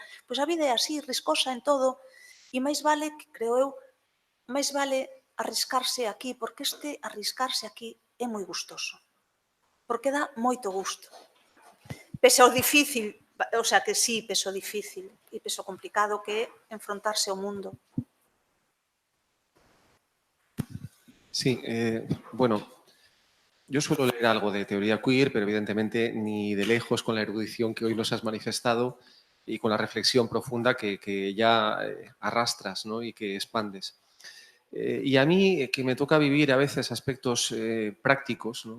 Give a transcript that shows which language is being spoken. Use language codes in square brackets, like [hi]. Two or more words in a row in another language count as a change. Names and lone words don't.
[gl] Pois a vida é así, riscosa en todo, e máis vale, creo eu, máis vale arriscarse aquí, porque arriscarse aquí é moi gustoso. Porque dá moito gusto. pese ao difícil, [es] o sea, [gl] que sí, pese ao difícil e pese ao complicado que é enfrontarse ao mundo. [es] Sí, bueno, yo suelo leer algo de teoría queer, pero evidentemente ni de lejos con la erudición que hoy nos has manifestado y con la reflexión profunda que ya arrastras, ¿no? Y que expandes. Y a mí, que me toca vivir a veces aspectos prácticos, ¿no?